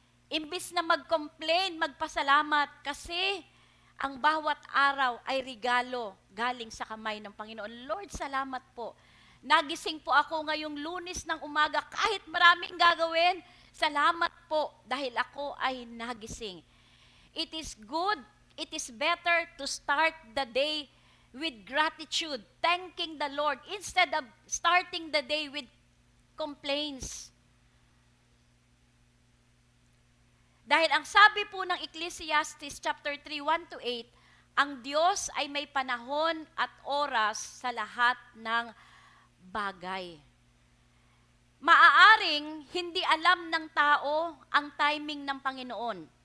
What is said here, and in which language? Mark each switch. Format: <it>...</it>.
<tl>Imbis na mag-complain, magpasalamat, kasi ang bawat araw ay regalo galing sa kamay ng Panginoon. Lord, salamat po. Nagising po ako ngayong Lunes ng umaga, kahit maraming gagawin, salamat po dahil ako ay nagising.</tl> <en>It is good, it is better to start the day with gratitude, thanking the Lord, instead of starting the day with complaints.</en> <tl>Dahil ang sabi po ng Ecclesiastes chapter 3, 1-8, ang Diyos ay may panahon at oras sa lahat ng bagay. Maaaring hindi alam ng tao ang timing ng Panginoon.</tl>